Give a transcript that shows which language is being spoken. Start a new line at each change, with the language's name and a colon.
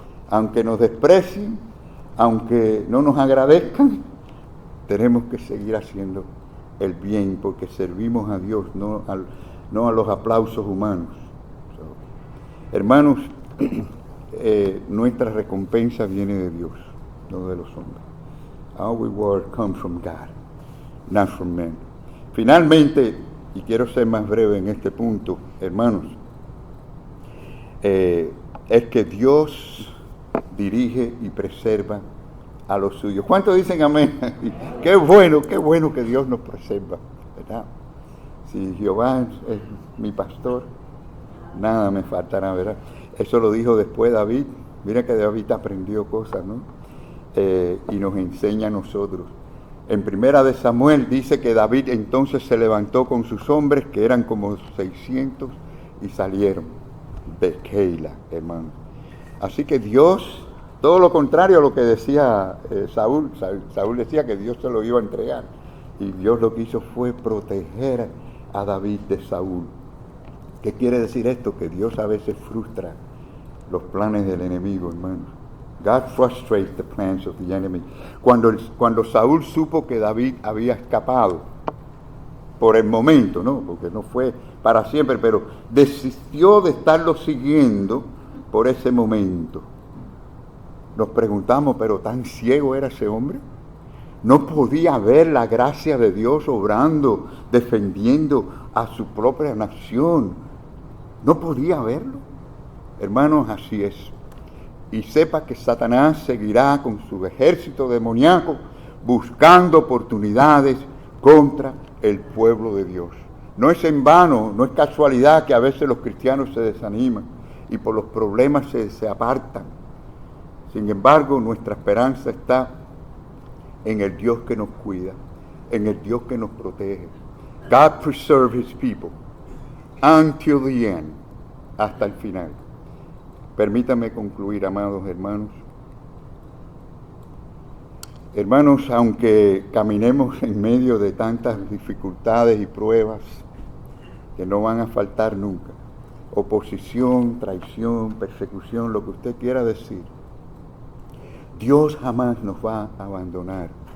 Spanish: Aunque nos desprecien, aunque no nos agradezcan, tenemos que seguir haciendo el bien, porque servimos a Dios, no a los aplausos humanos. Hermanos, nuestra recompensa viene de Dios, no de los hombres.
English: Our reward comes from God, not from men.
Spanish: Finalmente, y quiero ser más breve en este punto, hermanos, es que Dios dirige y preserva a los suyos. ¿Cuántos dicen amén? Qué bueno que Dios nos preserva, ¿verdad? Si Jehová es mi pastor, nada me faltará, ¿verdad? Eso lo dijo después David. Mira que David aprendió cosas, ¿no? Y nos enseña a nosotros. En Primera de Samuel dice que David entonces se levantó con sus hombres, que eran como 600, y salieron de Keila, hermano. Así que Dios, todo lo contrario a lo que decía Saúl decía que Dios se lo iba a entregar. Y Dios lo que hizo fue proteger a David de Saúl. ¿Qué quiere decir esto? Que Dios a veces frustra los planes del enemigo, hermano.
English: God frustrates the plans of the enemy.
Spanish: Cuando Saúl supo que David había escapado, por el momento, ¿no? Porque no fue para siempre, pero desistió de estarlo siguiendo por ese momento. Nos preguntamos, ¿pero tan ciego era ese hombre? ¿No podía ver la gracia de Dios obrando, defendiendo a su propia nación? ¿No podía verlo? Hermanos, así es. Y sepa que Satanás seguirá con su ejército demoníaco buscando oportunidades contra el pueblo de Dios. No es en vano, no es casualidad que a veces los cristianos se desaniman y por los problemas se apartan. Sin embargo, nuestra esperanza está en el Dios que nos cuida, en el Dios que nos protege.
English: God preserve his people until the end,
Spanish: hasta el final. Permítame concluir, amados hermanos. Hermanos, aunque caminemos en medio de tantas dificultades y pruebas que no van a faltar nunca, oposición, traición, persecución, lo que usted quiera decir, Dios jamás nos va a abandonar.